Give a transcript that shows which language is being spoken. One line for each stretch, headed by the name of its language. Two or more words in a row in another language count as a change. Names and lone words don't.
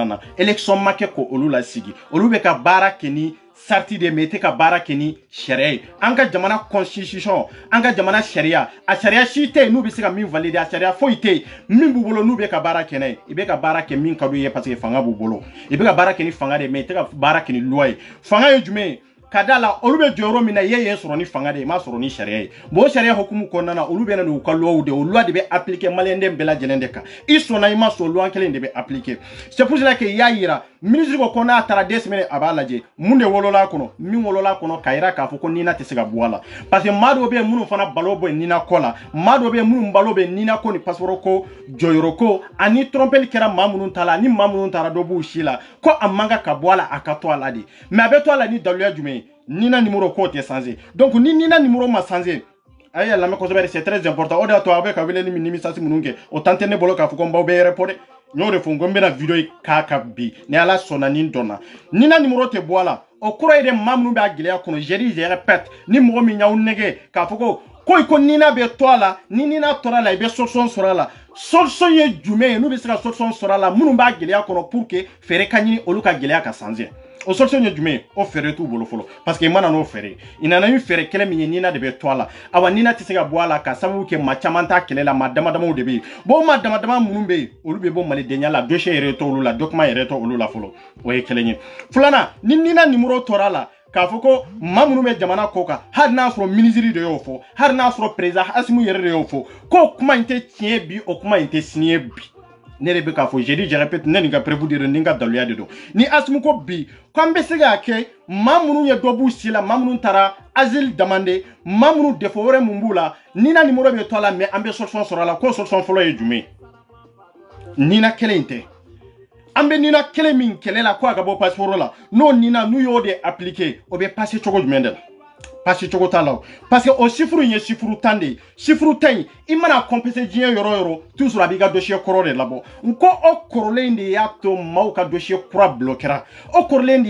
Bambara: na élection ma kɛ ko olu la sigi olu bɛ ka baara kɛ ni sarti de mais tɛ ka baara kɛ ni sariya ye an ka jamana constitution an ka jamana sariya a sariya si tɛ yen n'u bɛ se ka min valider a sariya foyi tɛ yen min b'u bolo n'u bɛ ka baara kɛ n'a ye i bɛ ka baara kɛ min ka d'u ye
French: parce que
Bambara: fanga b'u bolo i bɛ ka baara kɛ ni fanga de ye mais i tɛ ka baara kɛ ni loi ye fanga ye jumɛn ye ka da la olu bɛ jɔyɔrɔ min na ye sɔrɔ ni fanga de ye m'a sɔrɔ ni sariya ye bon o sariya hukumu kɔnɔna na olu bɛ na n'u ka loi de o loi de bɛ appliquer maliyɛnden bɛɛ lajɛlen de kan i sɔnna i ma sɔn loi kelen de bɛ appliquer
French: c'est pour cela que
Bambara: i y'a yira ministre ko n'a taara 2 semaines a b'a lajɛ mun de wolola kɔnɔ min wolola kɔnɔ k'a yira k'a fɔ ko nina tɛ se ka bɔ a la
French: parce que
Bambara: maa dɔw bɛ yen minnu fana balo bɛ nina kɔ la maa dɔw bɛ yen minnu balo bɛ nina ko ni passeport ko jɔyɔrɔ ko ani trompeli kɛra maa minnu ta la ni maa minnu taara dɔ b'u si la ko a man kan ka bɔ a la a ka to a la de mais a bɛ to a la ni daluya jumɛn ye nina numéro ko tɛ changer donc ni nina numéro ma changer a ye lamɛn kosɛbɛ
French: c'est très important
Bambara: o de y'a to a bɛ ka weleli min nimisasi minnu kɛ o tan tɛ ne bolo k'a fɔ ko n baw bɛ report dɛ n y'o de fɔ n ko n bɛna video k'a kan bi ni ala sɔnna ni n dɔnna nina numéro tɛ bɔ a la o kɔrɔ ye de maa minnu b'a gɛlɛya kɔnɔ
French: je dis je répète
Bambara: ni mɔgɔ min y'aw nɛgɛ k'a fɔ ko nina bɛ to a la ni nina tora a la i bɛ solution sɔrɔ a la solution ye jumɛn ye n'u bɛ se ka solution sɔrɔ a la minnu b'a gɛlɛya kɔnɔ
French: pour que
Bambara: fɛɛrɛ ka ɲini olu ka gɛlɛya ka changer o solution ye jumɛn ye o fɛɛrɛ t'u bolo fɔlɔ parce que i mana n'o fɛɛrɛ i nana ni fɛɛrɛ kɛlɛ min ye nina de bɛ to a la awa nina tɛ se ka bɔ a la ka sababu kɛ maa caman t'a kɛlɛ la maa dama damaw de bɛ yen bon maa dama dama minnu bɛ yen olu bɛ bɔ malidenya la dossier yɛrɛ tɛ olu la document yɛrɛ tɛ olu la fɔlɔ o ye kelen ye filanan ni nina numéro tora a la k'a fɔ ko maa minnu bɛ jamana kɔ kan hali n'a sɔrɔ ministre de y'o fɔ hali n'a sɔrɔ président Asimu yɛrɛ de y'o fɔ k'o kuma in tɛ tiɲɛ bi o kuma in tɛ sini ye bi ne de bɛ k'a fɔ
French: je dis je répète
Bambara: ne nin ka prévu de don ni n ka daluya de don ni Asimu ko bi ko an bɛ se k'a kɛ maa minnu ye dɔ b'u si la maa minnu taara
French: asile demandé
Bambara: maa minnu défaut wɛrɛ mun b'u la nina numéro bɛ to a la mais an bɛ solution sɔrɔ a la k'o solution fɔlɔ ye jumɛn nina kelen in tɛ an bɛ nina kelen min kɛlɛ la ko a ka bɔ passeport la n'o nina n'u y'o de appliquer o bɛ passer cogo jumɛn de la passer cogo t'a la
French: parce que
Bambara: o chiffre in ye chiffre 10 de ye chiffre 10 in i mana compenser diɲɛ yɔrɔ yɔrɔ toujours a b'i ka dossier kɔrɔ de labɔ n ko o kɔrɔlen de y'a to maaw ka dossier kura bloquera o kɔrɔlen de